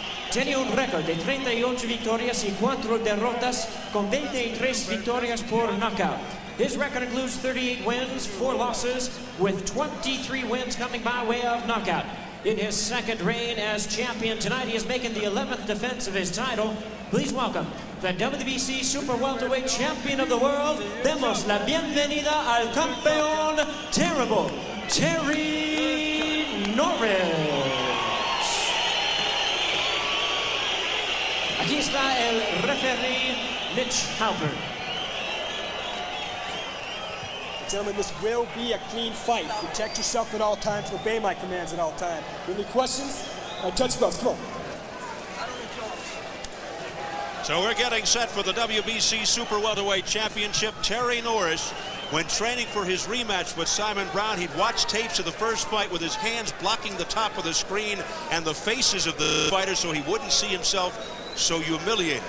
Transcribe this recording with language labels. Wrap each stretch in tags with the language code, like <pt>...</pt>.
<es>Tiene un récord de 38 victorias y 4 derrotas, con 23 victorias por knockout.</es> <en>His record includes 38 wins, 4 losses, with 23 wins coming by way of knockout. In his second reign as champion tonight, he is making the 11th defense of his title. Please welcome the WBC Super Welterweight Champion of the World.</en> <es>Demos la bienvenida al campeón terrible, Terry Norris. aquí está el referee Mitch Halpern.</es> <en>Gentlemen, this will be a clean fight. Protect yourself at all times. Obey my commands at all times. Any questions? Touch gloves. Come on. So we're getting set for the WBC Super Welterweight Championship. Terry Norris, when training for his rematch with Simon Brown, he'd watch tapes of the first fight with his hands blocking the top of the screen and the faces of the fighters so he wouldn't see himself so humiliated.</en>